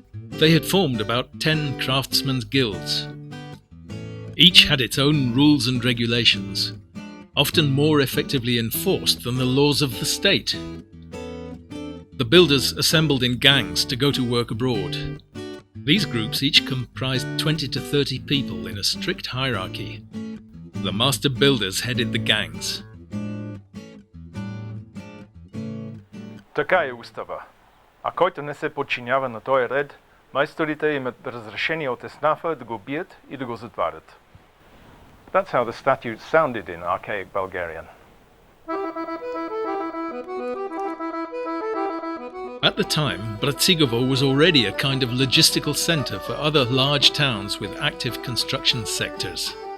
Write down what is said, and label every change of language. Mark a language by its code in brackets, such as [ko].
[en] They had formed about 10 craftsmen's guilds. Each had its own rules and regulations, often more effectively enforced than the laws of the state. The builders assembled in gangs to go to work abroad. These groups each comprised 20 to 30 people in a strict hierarchy. The master builders headed the gangs. [bg] Така е устава. А който не се подчинява на този ред, майсторите имат разрешение от еснафа да го бият и да го затварят. [en] That's how the statutes sounded in archaic Bulgarian. At the time, Bratsigovo was already a kind of logistical centre for other large towns with active construction sectors.